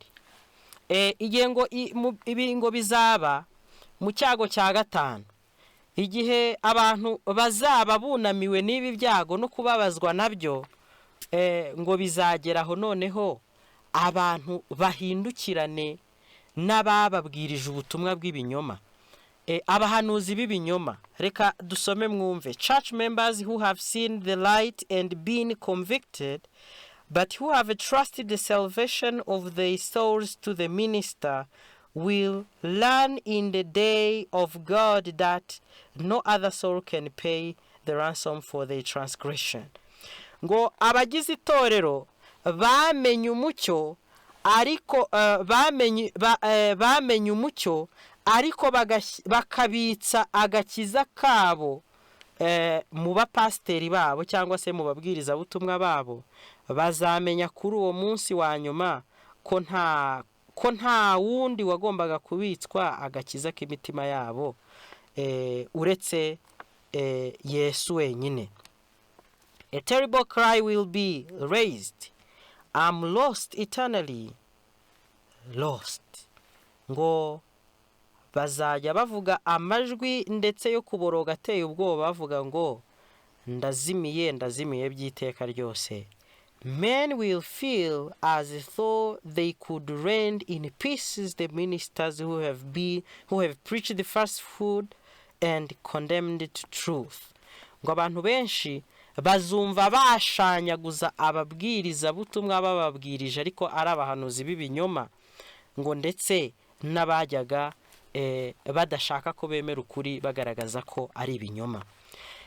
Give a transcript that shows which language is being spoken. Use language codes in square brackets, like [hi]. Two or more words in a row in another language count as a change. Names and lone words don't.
[rw] Igihe ngo ibi ngo bizaba mu cyago cya 5, igihe abantu bazaba bunamiwe n'ibi byago no kubabazwa nabyo, ngo bizageraho noneho abantu bahindukirane n'abababwirije ubutumwa bw'ibinyoma, abahanuzi b'ibinyoma. Reka dusome mwumve. [en] Church members who have seen the light and been convicted, but who have trusted the salvation of their souls to the minister, will learn in the day of God that no other soul can pay the ransom for their transgression. [rw] Ngo abagize itorero bamenye umucyo, ariko bamenye umucyo, ariko bakabitsa agakiza kabo mu bapasiteri babo cyangwa se mu babwiriza butumwa babo, bazamenya kuri uwo munsi wa nyuma ko nta wundi wagombaga kubitswa agakiza k'imitima yabo uretse Yesu wenyine. [en] A terrible cry will be raised. I'm lost, eternally lost. [rw] Ngo bazajya bavuga amajwi ndetse yo kuboroga ateye ubwoba, bavuga ngo ndazimiye by'iteka ryose. [en] Men will feel as though they could rend in pieces the ministers who have preached the falsehood and condemned to truth. [rw] Ngo abantu benshi bazumva bashanyaguza ababwiriza butumwa bababwirije ariko ari abahanuzi b'ibinyoma, ngo ndetse n'abajyaga badashaka ko bemera ukuri bagaragaza ko ari ibinyoma.